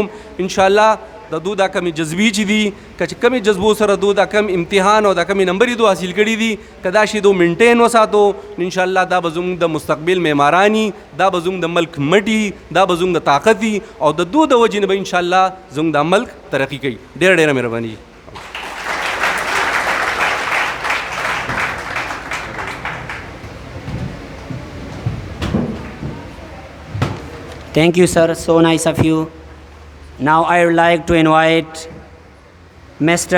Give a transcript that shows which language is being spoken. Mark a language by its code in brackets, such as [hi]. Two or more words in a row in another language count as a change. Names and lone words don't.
[ps] انشاءالله د دو دا کمې جذبې چې دي که چې کمې جذبو سره دو دا کم امتحان او دا کمې نمبرې دو حاصل کړي دي که دا شی دو مینټین وساتو نو انشاءالله دا به زموږ د مستقبل معماران دا به زموږ د ملک مټي دا به زموږ د طاقت او د دو د وجې نه به انشاءالله زموږ دا ملک ترقي کوي. ډېره ډېره مهرباني. [en] Thank you, sir. So nice of you. Now I would like to invite Mr.